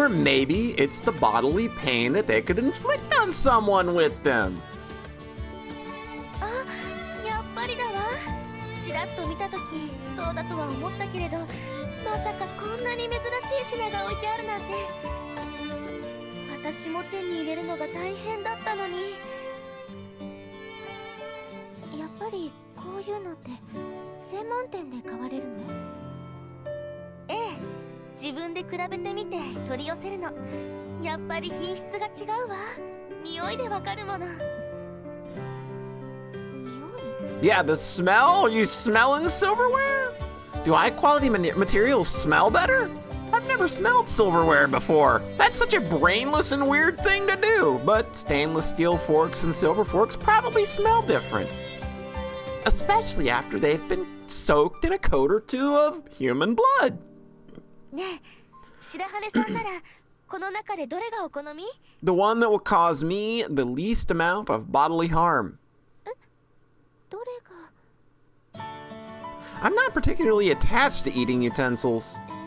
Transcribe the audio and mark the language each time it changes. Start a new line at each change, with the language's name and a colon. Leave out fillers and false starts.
English: Or maybe it's the bodily pain that they could inflict on someone with them.
Japanese: あ、やっぱりだわ。ちらっと見た時そうだとは思ったけれど、まさかこんなに珍しい品が置いてあるなんて。私も手に入れるのが大変だったのに。やっぱりこういうのって専門店で買われるの？ええ、自分で比べてみて取り寄せるの。やっぱり品質が違うわ。匂いでわかるもの。匂い？
English: Yeah, the smell? Are you smelling silverware? Do high quality materials smell better? I've never smelled silverware before. That's such a brainless and weird thing to do. But stainless steel forks and silver forks probably smell different. Especially after they've been soaked in a coat or two of human blood.
Japanese: ねえ、白羽さんならこの中でどれがお好み？
English: The one that will cause me the least amount of bodily harm.
Japanese: どれが？
English: I'm not particularly attached to eating utensils.